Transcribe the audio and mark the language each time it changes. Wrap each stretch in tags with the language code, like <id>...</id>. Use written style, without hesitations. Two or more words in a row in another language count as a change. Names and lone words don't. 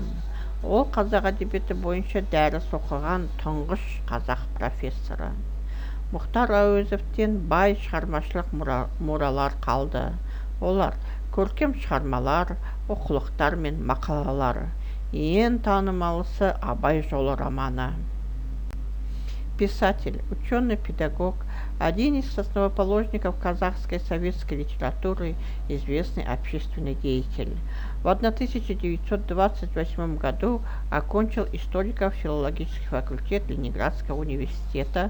<kk>Ол қазақ әдебиеті бойынша дәріс оқыған тұңғыш қазақ профессоры. Мұхтар Әуезовтен бай шығармашылық мұралар қалды. Олар көркем шығармалар, оқулықтар мен мақалалар. Ең танымалысы Абай жолы романы.</kk> <ru>Писатель, ученый-педагог, один из основоположников казахской советской литературы, известный общественный деятель. В 1928 году окончил историко-филологический факультет Ленинградского университета.</ru>